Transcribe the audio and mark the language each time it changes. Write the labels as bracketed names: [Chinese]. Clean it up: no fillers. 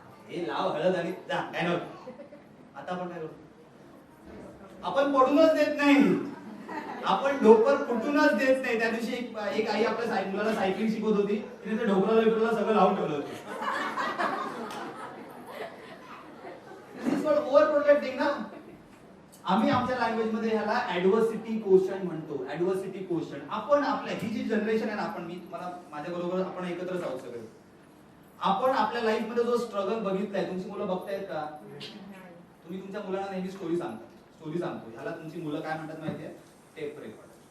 [Marathi] हे लाव हळद आणि जा काय नव्हतं। आता आपण काय करतो? आपण पडूनच देत नाही, आपण ढोपर फुटूनच देत नाही। त्या दिवशी एक आई आपल्या मुलाला सायकलिंग शिकवत होती, तिने ते ढोपराला बिपराला सगळं लावून ठेवलं होतं। [English] This is called over protecting ना। [Marathi] आम्ही आमच्या लँग्वेज मध्ये ह्याला ऍडव्हर्सिटी क्वेश्चन म्हणतो। ऍडव्हर्सिटी क्वेश्चन आपण आपल्या ही जी जनरेशन आहे ना, आपण मी तुम्हाला माझ्या बरोबर आपण एकत्रच आहोत सगळे, आपण आपल्या लाईफ मध्ये जो स्ट्रगल बघितलाय, तुमची मुलं बघतायत का? तुम्ही तुमच्या मुलांना नेहमी स्टोरी सांगतो, ह्याला तुमची मुलं काय म्हणतात माहितीये? Tape record.